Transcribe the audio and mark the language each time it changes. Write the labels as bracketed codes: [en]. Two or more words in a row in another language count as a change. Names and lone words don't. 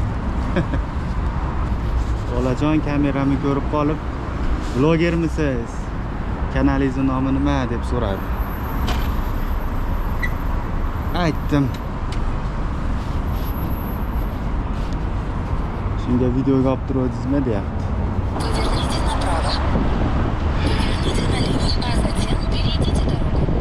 [uz] Bolajon kameramni ko'rib qolib, blogermisiz? Kanalingiz nomi nima deb so'radi. Aytdim. Shunga videoga olib turibsizmi deyapti. [ru] Поверните направо. Поверните налево, а затем перейдите дорогу.